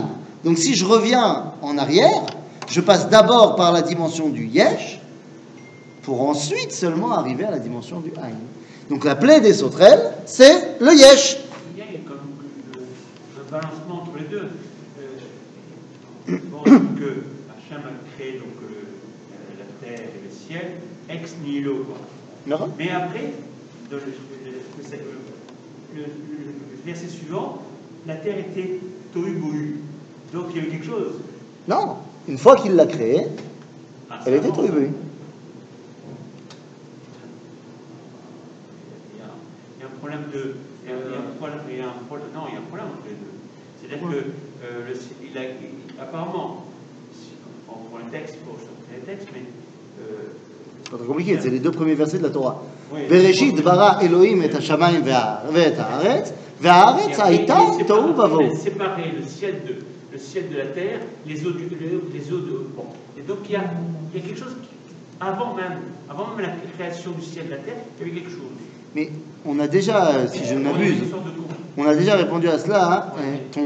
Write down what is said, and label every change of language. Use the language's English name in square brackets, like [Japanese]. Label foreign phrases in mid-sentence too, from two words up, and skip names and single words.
[French] Donc si je reviens en arrière, je passe d'abord par la dimension du yesh, pour ensuite seulement arriver à la dimension du ain. Donc la plaie des sauterelles, c'est le yesh. Il y a comme un balancement entre les deux. Bon, que Hachem a créé donc, la terre et le ciel [Latin] ex nihilo. [French] Non. Mais après, le verset suivant, la terre était tohu bohu. Donc il y avait quelque chose. Non, une fois qu'il l'a créée, elle était tohu bohu. Il y a un problème de. Il y a un problème entre les deux. C'est-à-dire que apparemment, on prend le texte pour sortir les textes, mais. C'est pas très compliqué, c'est les deux premiers versets de la Torah. Oui. [Hebrew] בראשית ברא אלהים את השמים ואת הארץ והארץ היתה תהו ובהו. [French] Séparer le ciel de la terre, les eaux de. Bon. Et donc il y a quelque chose qui, avant même la création du ciel et de la terre, il y avait quelque chose. Mais on a déjà, si je ne m'abuse, on a déjà répondu à cela. Hein.